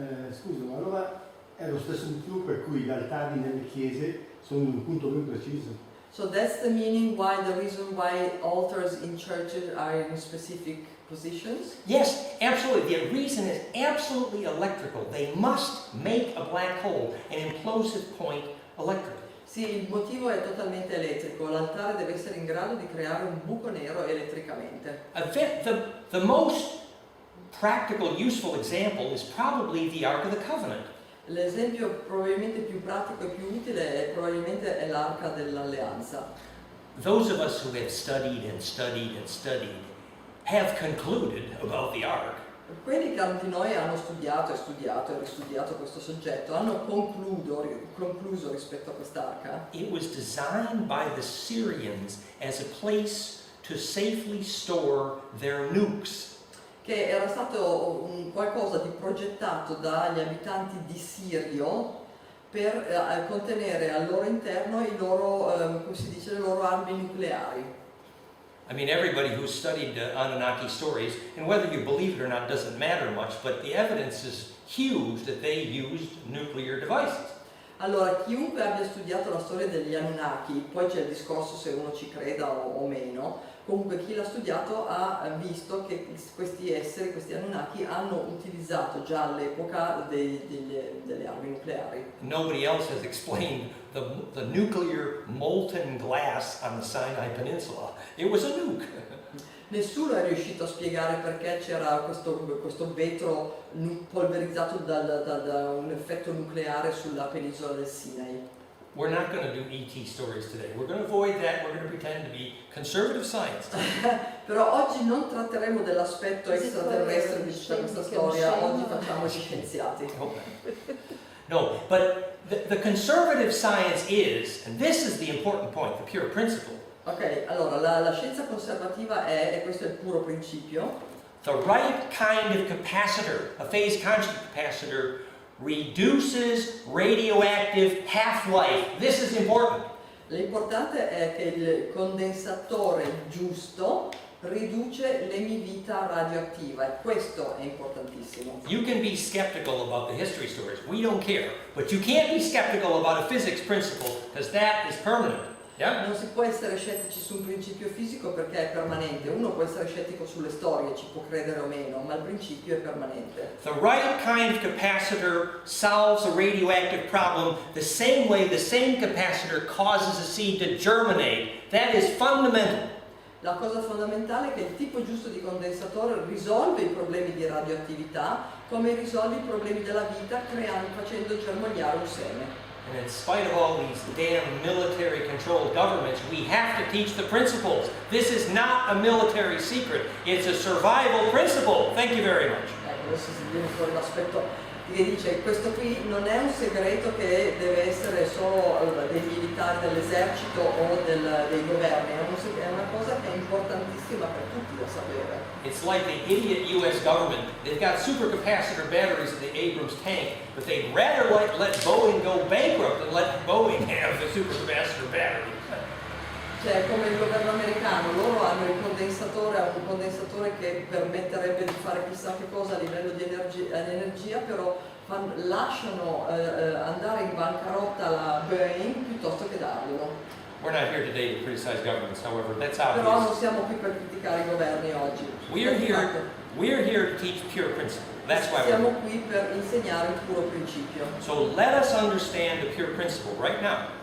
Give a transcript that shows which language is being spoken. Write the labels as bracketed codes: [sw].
[it] Scusa, ma allora è lo stesso motivo per cui gli altari nelle chiese sono in un punto ben preciso. [en] So that's the meaning why, the reason why altars in churches are in specific positions? Yes, absolutely. The reason is absolutely electrical. They must make a black hole, an implosive point, electrical. [it] Sì, il motivo è totalmente elettrico, l'altare deve essere in grado di creare un buco nero elettricamente. [en] The most practical, useful example is probably the Ark of the Covenant. [it] L'esempio probabilmente più pratico e più utile è l'arca dell'alleanza. [en] Those of us who have studied and studied and studied have concluded about the Ark. [it] Quelli che di noi hanno studiato e ristudiato questo soggetto hanno concluso rispetto a quest'arca. [en] It was designed by the Syrians as a place to safely store their nukes. [it] Che era stato qualcosa di progettato dagli abitanti di Sirio per contenere al loro interno le loro armi nucleari. [en] I mean, everybody who's studied Anunnaki stories, and whether you believe it or not doesn't matter much, but the evidence is huge that they used nuclear devices. [it] Allora, chiunque abbia studiato la storia degli Anunnaki, poi c'è il discorso se uno ci creda o meno, comunque chi l'ha studiato ha visto che questi esseri, questi Anunnaki, hanno utilizzato già all'epoca delle armi nucleari. [en] Nobody else has explained the nuclear molten glass on the Sinai Peninsula. It was a nuke. [it] Nessuno è riuscito a spiegare perché c'era questo vetro polverizzato da un effetto nucleare sulla penisola del Sinai. [en] We're not going to do ET stories today. We're going to avoid that. We're going to pretend to be conservative science. [it] Però oggi non tratteremo dell'aspetto extraterrestre di tutta questa storia, oggi facciamo gli scienziati. [en] No, but the conservative science is, and this is the important point, the pure principle. [it] Ok, allora la scienza conservativa è, e questo è il puro principio, [en] The right kind of capacitor, a phase constant capacitor, reduces radioactive half-life. This is important. [it] l'importante è che il condensatore giusto riduce l'emivita radioattiva e questo è importantissimo. [en] You can be skeptical about the history stories. We don't care. But you can't be skeptical about a physics principle because that is permanent. Yeah? [it] Non si può essere scettici su un principio fisico perché è permanente. Uno può essere scettico sulle storie, ci può credere o meno, ma il principio è permanente. [en] The right kind of capacitor solves a radioactive problem the same way the same capacitor causes a seed to germinate. That is fundamental. [it] La cosa fondamentale è che il tipo giusto di condensatore risolve i problemi di radioattività come risolve i problemi della vita facendo germogliare un seme. [en] And in spite of all these damn military-controlled governments, we have to teach the principles. This is not a military secret. It's a survival principle. Thank you very much. [it] Adesso si viene fuori l'aspetto che dice questo qui non è un segreto che deve essere solo dei militari dell'esercito o dei governi, è una cosa che è importantissima per tutti da sapere. [en] It's like the idiot U.S. government. They've got supercapacitor batteries in the Abrams tank, but they'd rather let Boeing go bankrupt than let Boeing have the supercapacitor battery. [it] Cioè, come il governo americano, loro hanno un condensatore che permetterebbe di fare chissà che cosa a livello di energia, però lasciano andare in bancarotta la Boeing piuttosto che darglielo. [en] We're not here today to criticize governments, however, that's [it] Però non [en] obvious. [it] siamo qui per criticare i governi oggi. [en] We're here to teach pure principle. That's why we're [it] Siamo [en] here. [it] qui per insegnare il puro principio. [en] So let us understand the pure principle right now.